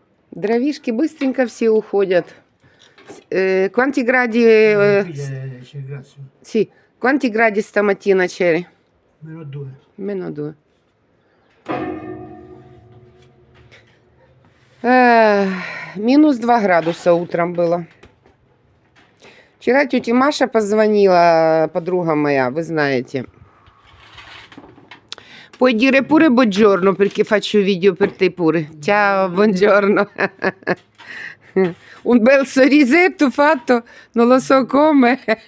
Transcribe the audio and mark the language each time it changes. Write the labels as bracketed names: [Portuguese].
[Russian] Дровишки быстренько все уходят. [Italian] Quanti gradi? C'è il grasso. Sì, quanti gradi stamattina c'eri? -2. -2. [Russian] -2 градуса утром было. Вчера тетя Маша позвонила, подруга моя, вы знаете. [Italian] Puoi dire pure buongiorno perché faccio video per te pure. Ciao, buongiorno. Un bel sorrisetto fatto, non lo so come.